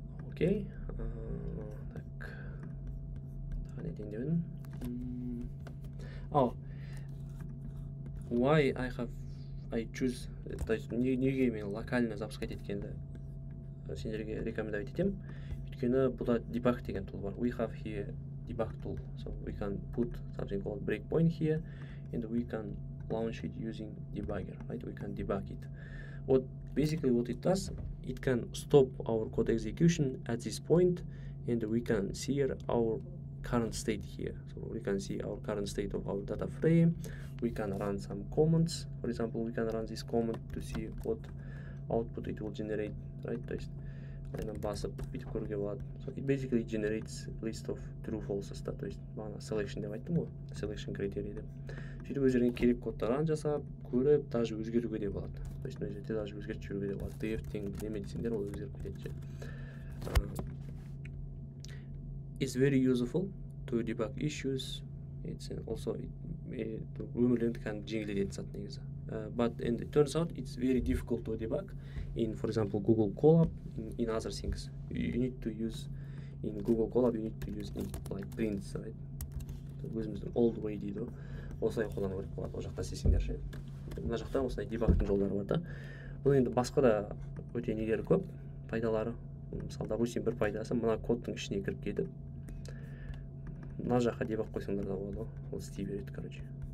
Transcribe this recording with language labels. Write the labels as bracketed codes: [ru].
[kk] Окей, так, тағы не дейін дедім? Why I choose, то есть неге мен локально запускать еткенді сендерге рекомендовать етем. Өйткені бұда debug деген tool бар. [en] We have here debug tool, so we can put something called breakpoint here, and we can launch it using debugger, right? We can debug it. Basically what it does, it can stop our code execution at this point, and we can see our current state here. So we can see our current state of our data frame. We can run some commands. For example, we can run this command to see what output it will generate, right? [kk] То есть басып бүйтіп көруге болады. [en] So it basically generates list of true falses да, то есть бағана selection деп айттым ғой, selection criteria деп. [kk] Сөйтіп өздеріне керек кодтарын жасап, көріп, даже өзгертуге де болады. То есть мына жерде даже өзгертіп жіберуге де болады. Def-тең неме десеңдер, ол өзгеріп кетеді. [en] It's very useful to debug issues. [kk] It's also өмірлерді жеңілдететін зат негізі. [en] But it turns out it's very difficult to debug in, for example, Google Colab, in other things. You need to use in Google Colab, you need to use in like prints, right? [kk] Өзіміздің old way дейді, осылай қолдану керек болады, ол жақта істесеңдер ше. Мына жақта осылай дебагтың жолдары бар да. Бұл енді басқа да өте нелері көп, пайдалары. Мысалы, допустим, бір пайдасы мына кодтың ішіне кіріп кетіп, мына жаққа дебаг қойсаңдар да болады, ол істей береді, короче.